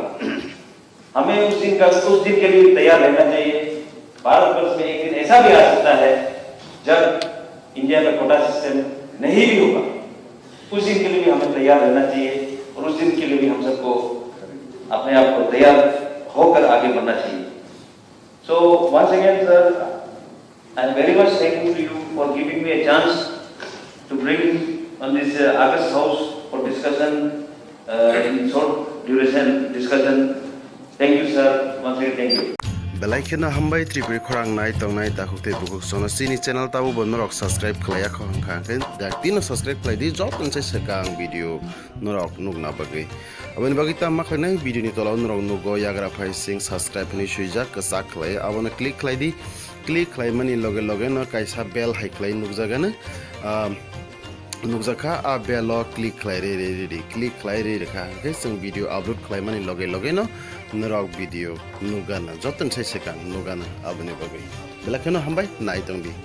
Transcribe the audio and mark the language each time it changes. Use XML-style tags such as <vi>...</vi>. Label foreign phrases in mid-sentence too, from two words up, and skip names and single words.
<hi>हमें उस दिन के लिए तैयार रहना चाहिए। भारतवर्ष में एक दिन ऐसा भी आ सकता है जब इंडिया का</hi> <en>quota system</en> <hi>नहीं भी होगा। उस दिन के लिए भी हमें तैयार रहना चाहिए, और उस दिन के लिए भी हम सबको अपने आप को तैयार होकर आगे बढ़ना चाहिए।</hi> <en>So once again, sir, I am very much thankful to you for giving me a chance to bring on this August House for discussion in short duration discussion. Thank you, sir. Once again, thank you.</en> <trp>Belaikena hambai tripuri khorang nai tongnai takukte bukuk sono sini channel tabu bon norok subscribe khlaya khong khangken dak tino subscribe khlai di job nse sekang video norok nugna bagai abani bagita makhnai video ni tola norok nugo yagra phai sing subscribe ni suijak kasak khlai abona click khlai di click khlai mani loge no kaisa bell hai khlai nugjagana नुकजाखा आ बेल क्लिक खालाय रे रेखा के जों</trp> <en>video upload</en> <trp>खालायमानि लगे लगे न नरक भिडिअ नुगाना जतन साइसेका नुगाना आबनि बगै बेलाखौनो हामबाय नायदोंदि</trp>